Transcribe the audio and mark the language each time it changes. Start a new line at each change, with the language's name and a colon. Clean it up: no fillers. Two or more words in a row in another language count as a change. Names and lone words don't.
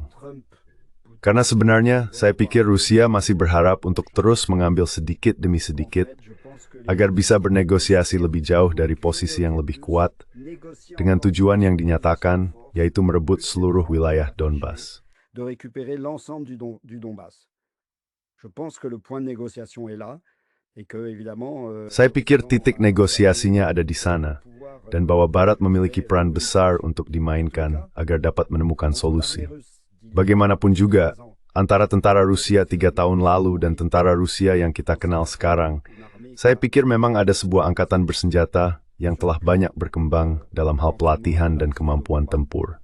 Indonesian: Karena sebenarnya, saya pikir Rusia masih berharap untuk terus mengambil sedikit demi sedikit agar bisa bernegosiasi lebih jauh dari posisi yang lebih kuat dengan tujuan yang dinyatakan, yaitu merebut seluruh wilayah Donbas.
French: De récupérer l'ensemble du Donbass. Je pense que le point de négociation est là et que évidemment
Indonesian: Saya pikir titik negosiasinya ada di sana dan bahwa Barat memiliki peran besar untuk dimainkan agar dapat menemukan solusi. Bagaimanapun juga, antara tentara Rusia 3 tahun lalu dan tentara Rusia yang kita kenal sekarang, saya pikir memang ada sebuah angkatan bersenjata yang telah banyak berkembang dalam hal pelatihan dan kemampuan tempur.